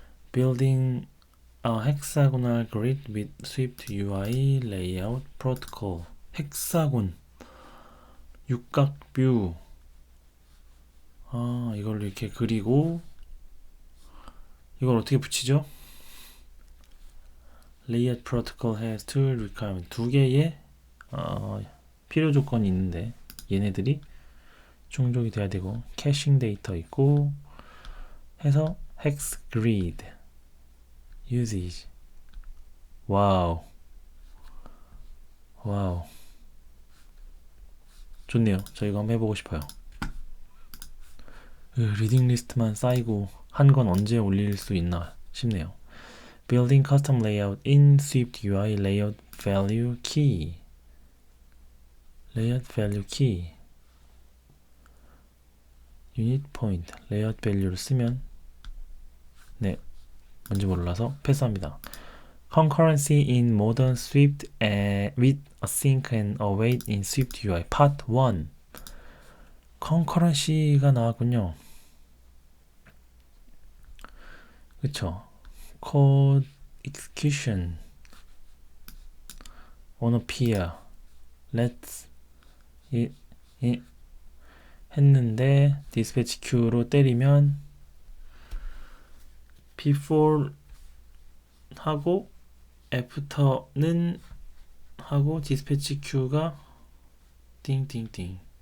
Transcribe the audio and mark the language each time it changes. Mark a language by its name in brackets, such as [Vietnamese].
[English] Building a hexagonal grid with Swift UI layout protocol. [Korean] 헥사곤, 육각뷰. 이걸 이렇게 그리고 이걸 어떻게 붙이죠? [English] Layout protocol has two requirements. [Korean] 두 개의 필요 조건이 있는데 얘네들이 충족이 돼야 되고 캐싱 데이터 있고 해서 hex grid usage. 와우. 좋네요. 저 이거 한번 해보고 싶어요. 리딩 리스트만 쌓이고 한 건 언제 올릴 수 있나 싶네요. [English] Building custom layout in Swift UI layout value key. layout value key. [Korean] unit point layout value를 쓰면 네, 뭔지 몰라서 패스합니다. [English] Concurrency in modern Swift with async and await in Swift UI Part 1. [Korean] Concurrency가 나왔군요. 그쵸? [English] Code execution on appear. [Korean] Let's 했는데 dispatch queue로 때리면 before 하고 after는 하고 dispatch queue가 띵띵띵.